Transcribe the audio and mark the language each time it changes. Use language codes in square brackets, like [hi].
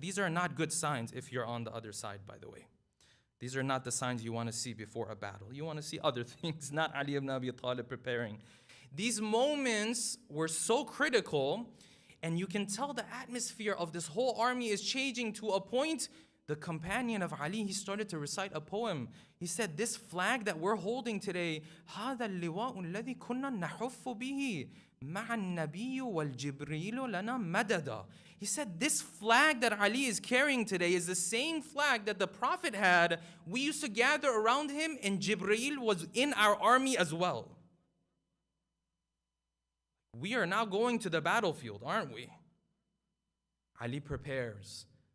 [en] These are not good signs if you're on the other side, by the way. These are not the signs you want to see before a battle. You want to see other things, not Ali ibn Abi Talib preparing. These moments were so critical, and you can tell the atmosphere of this whole army is changing to a point. The companion of Ali, he started to recite a poem. He said, this flag that we're holding today, [ar] هذا اللواء الذي كنا نحف به مع النبي والجبريل لنا مددا. [en] He said, this flag that Ali is carrying today is the same flag that the Prophet had. We used to gather around him, and Jibreel was in our army as well. We are now going to the battlefield, aren't we? Ali prepares.